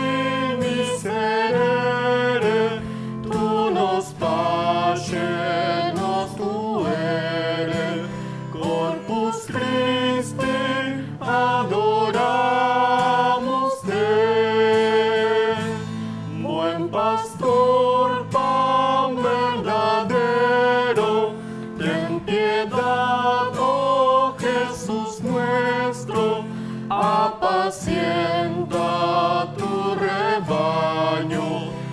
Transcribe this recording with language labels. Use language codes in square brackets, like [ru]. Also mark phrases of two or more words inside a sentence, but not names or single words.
[la] miserere, tu nos pace, nos tuere, corpus Christi adoramus te. [es] Buen pastor, pan verdadero, ten piedad, oh Jesús nuestro, apacienta tu rebaño.